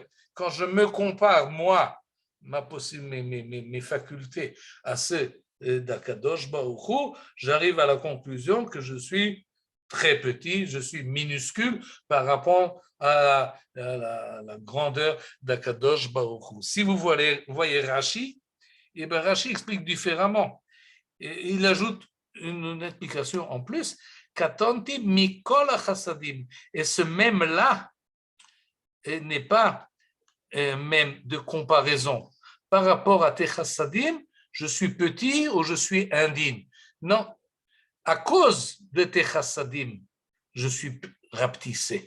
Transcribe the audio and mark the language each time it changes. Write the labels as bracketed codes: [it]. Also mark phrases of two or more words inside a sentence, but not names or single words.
[fr] Quand je me compare, moi, mes facultés à ceux d' [he] הקדוש ברוך הוא, [fr] j'arrive à la conclusion que je suis très petit, je suis minuscule par rapport à la grandeur d' [he] הקדוש ברוך הוא. [fr] Si vous voyez Rashi, et bien Rashi explique différemment. Et il ajoute une explication en plus, [he] קטנתי מכל החסדים. [fr] Et ce même-là n'est pas même de comparaison. Par rapport à tes chassadim, je suis petit ou je suis indigne. Non, à cause de tes chassadim, je suis rapetissé.